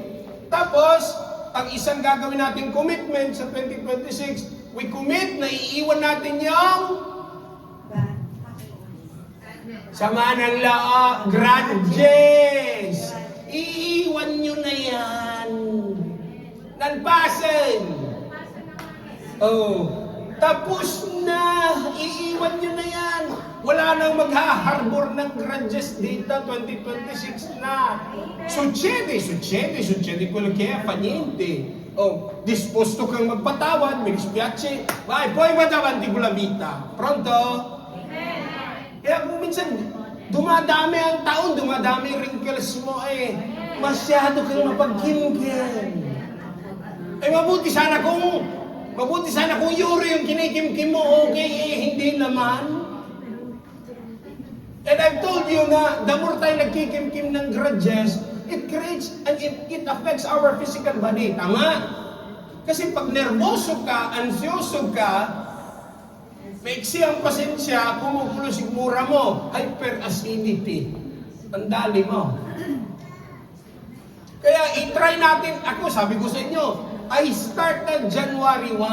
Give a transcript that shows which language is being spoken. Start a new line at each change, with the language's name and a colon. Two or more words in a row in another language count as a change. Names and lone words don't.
Filipino: Tapos, ang isang gagawin nating commitment sa 2026,
English: we commit
Filipino: na iiwan natin yung sama ng loob, grudges. Iiwan nyo na yan. Nalpasan. Oh, tapos na. Iiwan nyo na yan. Wala nang maghaharbor ng grudges dito, 2026 na.
Italian: Succede quello che è, fa niente.
Filipino: Oh, disposto kang magpatawad,
Italian: mi dispiace, vai, poi va davanti con la vita. Pronto?
Filipino: Kaya kung minsan, dumadami ang taon, dumadami yung wrinkles mo masyado kang mapagkimkim. Mabuti sana kung yuri yung kinikimkim mo, okay, hindi naman.
English: And I've told you na the more
Filipino: tayo nagkikimkim ng
English: grudges, it creates and it affects our physical body.
Filipino: Tama? Kasi pag nervoso ka, ansyoso ka, maiksi ang pasensya, kumukulo sigmura mo, hyperacidity. Ang dali mo. Kaya i-try natin, ako sabi ko sa inyo,
English: I started January 1.